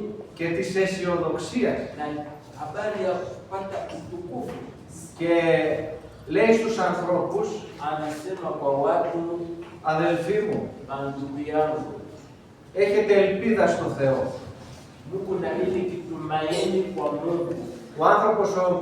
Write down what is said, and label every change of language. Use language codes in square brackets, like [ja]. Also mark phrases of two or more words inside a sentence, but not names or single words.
[el] και της αισιοδοξίας. [sw] na habari ya kupata utukufu. [el] Και λέει στους ανθρώπους, [sw] Anasema kwa watu, [el] αδελφοί μου, [sw] bandugu yangu, [el] έχετε ελπίδα στο Θεό. [sw] Mungu na ile kitumaini kwa Mungu. [el] Ο άνθρωπος ο